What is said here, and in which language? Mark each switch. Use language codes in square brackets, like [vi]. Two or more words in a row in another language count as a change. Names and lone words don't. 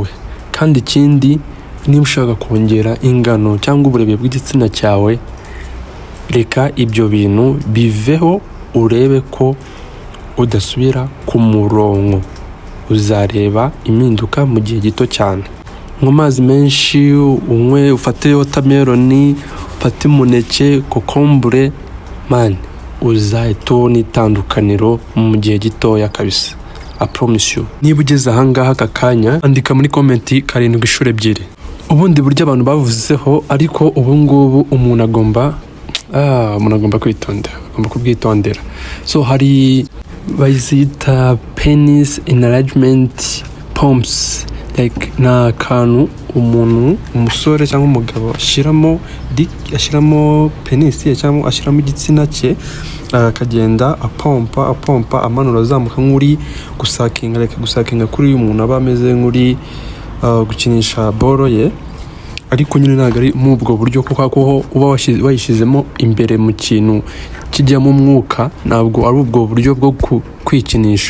[rw] Kandi ikindi, niba ushaka kongera ingano cyangwa uburebure bw'igitsina cyawe, reka ibyo bintu biveho, urebe ko udasubira ku murongo. Uzareba impinduka mu gihe gito cyane. Nywa amazi menshi, unywe, ufate watermelon, ufate umuneke, kokombure, uzahita ubona itandukaniro mu gihe gitoya kabisa. [en] I promise you. [rw] Niba ugeze ahangaha aka kanya andika muri komenti 7 inshuro 2. Ubundi buryo abantu bavuzeho, ariko ubu ngubu umuntu agomba kwitondera, agomba kubwitondera. So hari bazita [en] penis enlargement pumps, like [rw] na kantu umusore cyangwa umugabo ashyiramo penis cyangwa ashyiramo igitsina cye, akagenda apompa amanura azamuka nk'uri gusakinga kuri uyu muntu aba ameze nk'uri gukinisha boro ye, ariko nyine ntabwo ari mu ubwo buryo kuko uba wayishyizemo imbere mu kintu kijyamo umwuka, ntabwo ari ubwo buryo bwo kwikinisha.